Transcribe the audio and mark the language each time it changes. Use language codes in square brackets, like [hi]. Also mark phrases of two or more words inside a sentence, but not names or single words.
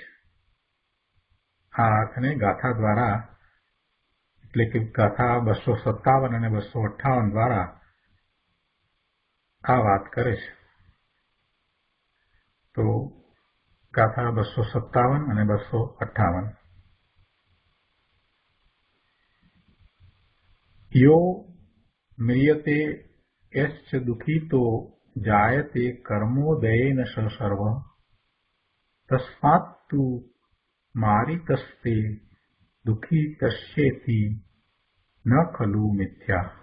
[gu] આ અર્થને ગાથા દ્વારા એટલે કે ગાથા 257 અને 258 દ્વારા આ વાત કરે છે। તો ગાથા 257 અને 258 [sa] यो म्रियते यश्च दुःखितो जायते कर्मोदयेन सर्व तस्मात्तु मारितस्ते दुःखितस्येति न खलु मिथ्या।